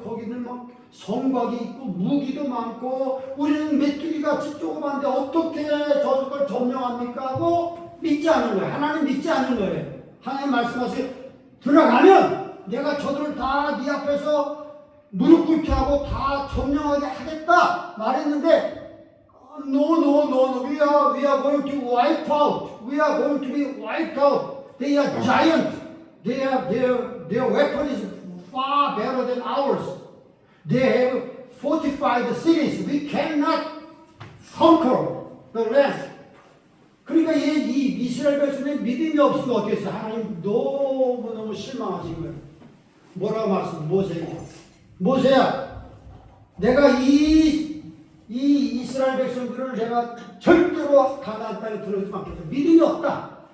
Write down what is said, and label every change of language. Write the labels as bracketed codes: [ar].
[ko] 거기는 막 성곽이 있고 무기도 많고 우리는 메뚜기같이 조그만데 어떻게 저걸 점령합니까? 하고 믿지 않는 거예요. 하나님 믿지 않는 거예요. 하나님 말씀하세요. 들어가면 내가 저들을 다 네 앞에서 무릎 꿇게 하고 다 점령하게 하겠다 말했는데 [en] No. We are going to wipe out. We are going to be wiped out. They are giant. Their weapon is far better than ours. They have fortified cities. We cannot conquer the land. [ko] 그러니까 이 이스라엘 백성의 믿음이 없으면 어떻게 했어요? 하나님 너무너무 실망하신 거예요. 뭐라고 말씀? 모세야, 내가 이 이스라엘 백성들을 내가 절대로 가나안 땅에 들어오지 않겠다. 믿음이 없다.